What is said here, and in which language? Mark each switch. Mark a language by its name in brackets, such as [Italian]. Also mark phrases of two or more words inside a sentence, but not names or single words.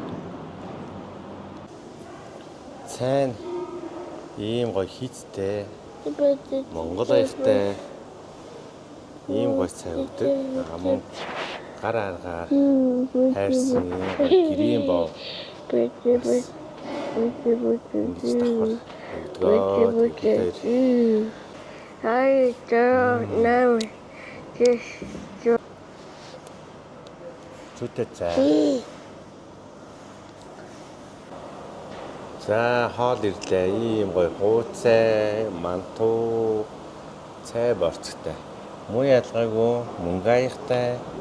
[Mongolian] Цайн ийм гоё хийцтэй. Монгол аяхтай ийм гоё цай өгдөг. Мөн гар аргаар хайрсан гэрийн боо. [English] I don't know. [Mongolian] Зүтэй цай. За хоол ирлээ. Ийм гоё хууцай, мантуу, цай борцтой. Муу ялгаагүй, мөнгө аяхтай.